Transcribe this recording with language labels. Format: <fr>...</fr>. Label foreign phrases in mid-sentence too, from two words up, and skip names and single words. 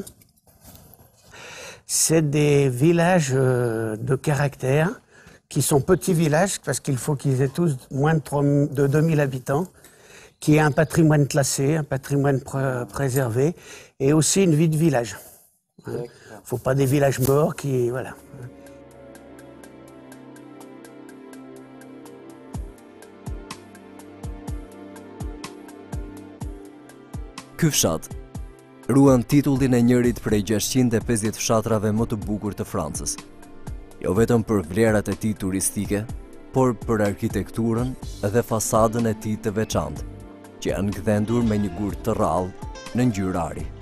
<fr>C'est des villages de caractère qui sont petits villages parce qu'il faut qu'ils aient tous moins de 2000 habitants, qui aient un patrimoine classé, un patrimoine préservé et aussi une vie de village. Il ne faut pas des villages morts qui... Voilà.</fr> <sq>Ky fshat ruan titullin e njërit prej 650 fshatrave më të bukur të Francës. Jo vetëm për vlerat e tij turistike, por për arkitekturën dhe fasadën e tij të veçantë, që janë gdhendur me një gur të rrallë në ngjyrë ari.</sq>